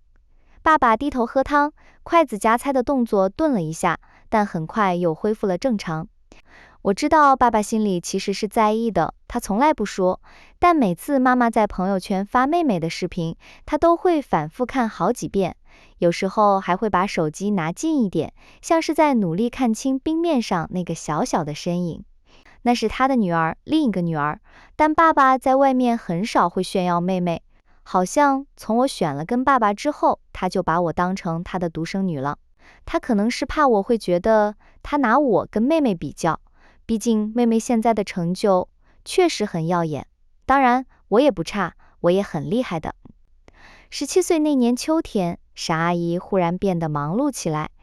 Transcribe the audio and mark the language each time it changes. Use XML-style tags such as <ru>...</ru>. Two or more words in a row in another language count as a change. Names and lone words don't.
<zh>爸爸低頭喝湯，筷子夾菜的動作頓了一下，但很快又恢復了正常。我知道爸爸心裡其實是在意的，他從來不說，但每次媽媽在朋友圈發妹妹的視頻，他都會反覆看好幾遍，有時候還會把手機拿近一點，像是在努力看清冰面上那個小小的身影。那是他的女兒，另一個女兒，但爸爸在外面很少會炫耀妹妹，好像從我選了跟爸爸之後，他就把我當成他的獨生女了。他可能是怕我會覺得他拿我跟妹妹比較，畢竟妹妹現在的成就確實很耀眼，當然我也不差，我也很厲害的。17歲那年秋天，沈阿姨忽然變得忙碌起來。</zh>